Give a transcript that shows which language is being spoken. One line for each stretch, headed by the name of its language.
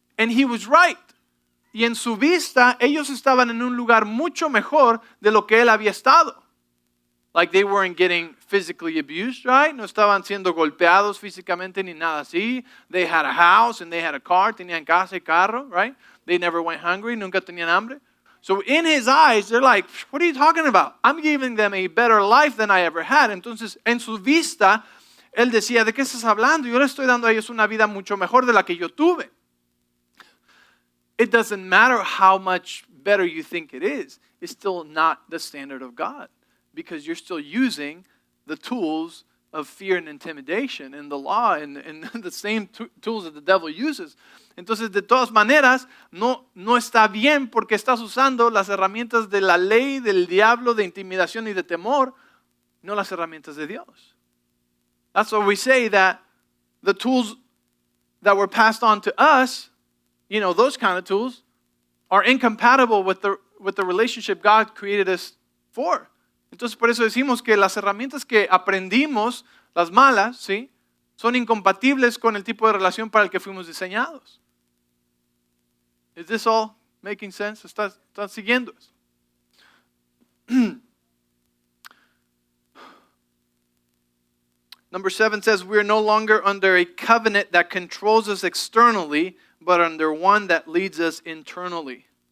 English: And he was right.
Spanish: Y en su vista, ellos estaban en un lugar mucho mejor de lo que él había estado.
English: Like they weren't getting physically abused, right?
Spanish: No estaban siendo golpeados físicamente ni nada así.
English: They had a house and they had a car.
Spanish: Tenían casa y carro, right?
English: They never went hungry.
Spanish: Nunca tenían hambre.
English: So in his eyes, they're like, what are you talking about? I'm giving them a better life than I ever had.
Spanish: Entonces, en su vista, él decía, ¿de qué estás hablando? Yo le estoy dando a ellos una vida mucho mejor de la que yo tuve.
English: It doesn't matter how much better you think it is. It's still not the standard of God. Because you're still using the tools of fear and intimidation and the law and the same tools that the devil uses. Entonces, de todas maneras, no está bien porque estás usando las herramientas de la ley, del diablo, de intimidación y de temor, no las herramientas de Dios. That's why we say that the tools that were passed on to us, you know, those kind of tools, are incompatible with the relationship God created us for.
Spanish: Entonces, por eso decimos que las herramientas que aprendimos, las malas, ¿sí?, son incompatibles con el tipo de relación para el que fuimos diseñados.
English: Is this all making sense?
Spanish: ¿Estás siguiendo eso?
English: Number 7 says, we are no longer under a covenant that controls us externally, but under one that leads us internally.